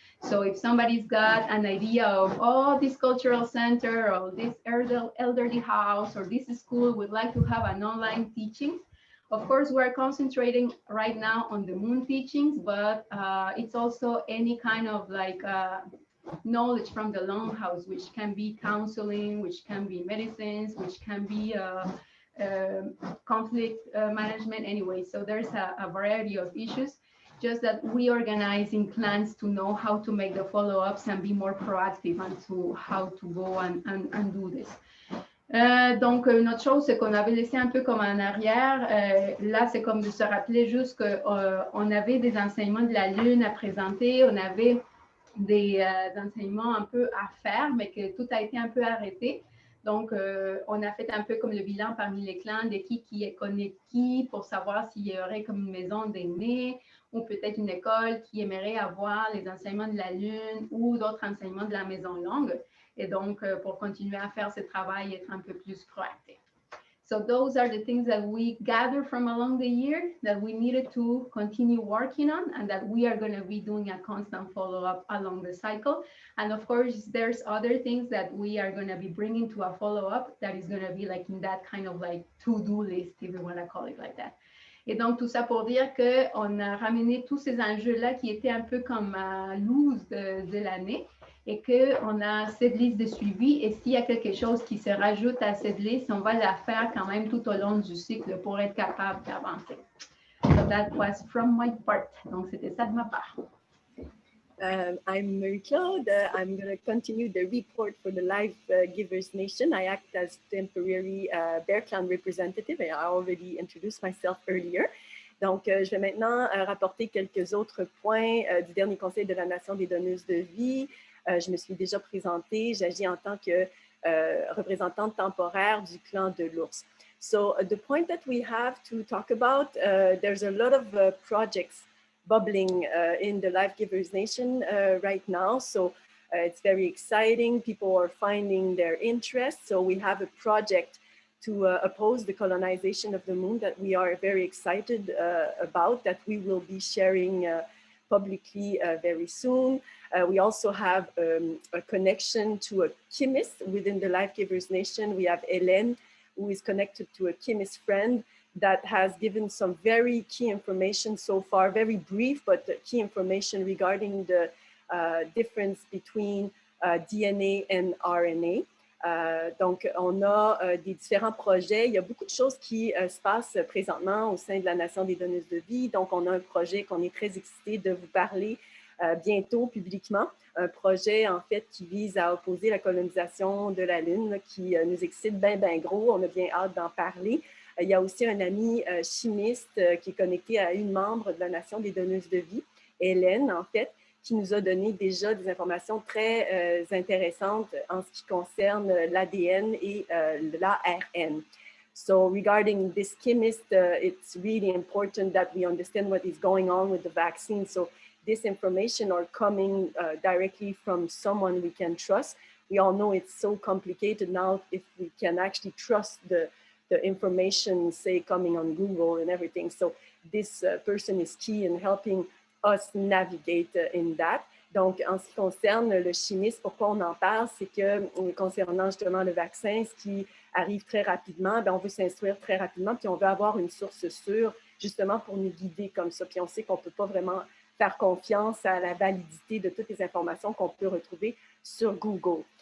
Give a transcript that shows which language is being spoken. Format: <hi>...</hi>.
<en>So if somebody's got an idea of, oh, this cultural center or this elderly house or this school would like to have an online teaching, of course we're concentrating right now on the moon teachings, but it's also any kind of like knowledge from the Longhouse, which can be counseling, which can be medicines, which can be conflict management anyway. So there's a variety of issues, just that we organize in clans to know how to make the follow-ups and be more proactive and to how to go and do this.</en> <fr>Donc, une autre chose, c'est qu'on avait laissé un peu comme en arrière. Là, c'est comme de se rappeler juste qu'on avait des enseignements de la Lune à présenter, on avait des enseignements un peu à faire, mais que tout a été un peu arrêté. Donc, on a fait un peu comme le bilan parmi les clans de qui connaît qui pour savoir s'il y aurait comme une maison d'aînés ou peut-être une école qui aimerait avoir les enseignements de la Lune ou d'autres enseignements de la maison longue. Et donc, pour continuer à faire ce travail, être un peu plus proactif.</fr> <en>So those are the things that we gathered from along the year that we needed to continue working on and that we are going to be doing a constant follow-up along the cycle. And of course, there's other things that we are going to be bringing to a follow-up that is going to be like in that kind of like to-do list, if you want to call it like that.</en> <fr>Et donc, tout ça pour dire qu'on a ramené tous ces enjeux-là qui étaient un peu comme loose de l'année et qu'on a cette liste de suivi. Et s'il y a quelque chose qui se rajoute à cette liste, on va la faire quand même tout au long du cycle pour être capable d'avancer.</fr> <en>So that was from my part.</en> <fr>Donc, c'était ça de ma part.</fr> <en>I'm Marie-Claude. I'm going to continue the report for the Life Givers Nation. I act as temporary Bear Clan representative and I already introduced myself earlier.</en> <fr>Donc, je vais maintenant rapporter quelques autres points du dernier Conseil de la Nation des donneuses de vie. Je me suis déjà présentée. J'agis en tant que représentante temporaire du clan de l'ours.</fr> <en>So, the point that we have to talk about, there's a lot of projects bubbling in the Life Givers Nation right now. So it's very exciting. People are finding their interest. So we have a project to oppose the colonization of the moon that we are very excited about, that we will be sharing publicly very soon. We also have a connection to a chemist within the Life Givers Nation. We have Hélène, who is connected to a chemist friend that has given some very key information so far, very brief, but key information regarding the difference between DNA and RNA.</en> <fr>Donc, on a des différents projets. Il y a beaucoup de choses qui se passent présentement au sein de la Nation des donneuses de vie. Donc, on a un projet qu'on est très excités de vous parler bientôt publiquement. Un projet, en fait, qui vise à opposer la colonisation de la Lune, qui nous excite bien, bien gros. On a bien hâte d'en parler. Il y a aussi un ami chimiste qui est connecté à une membre de la Nation des donneuses de vie, Hélène, en fait, qui nous a donné déjà des informations très intéressantes en ce qui concerne l'ADN et l'ARN.</fr> <en>So regarding this chemist, it's really important that we understand what is going on with the vaccine. So this information are coming directly from someone we can trust. We all know it's so complicated now if we can actually trust the information, say, coming on Google and everything. So this person is key in helping us navigate in that.</en> <fr>Donc, en ce qui concerne le chimiste, pourquoi on en parle, c'est que concernant justement le vaccin, ce qui arrive très rapidement, bien, on veut s'instruire très rapidement, puis on veut avoir une source sûre justement pour nous guider comme ça. Puis on sait qu'on ne peut pas vraiment faire confiance à la validité de toutes les informations qu'on peut retrouver sur Google.</fr>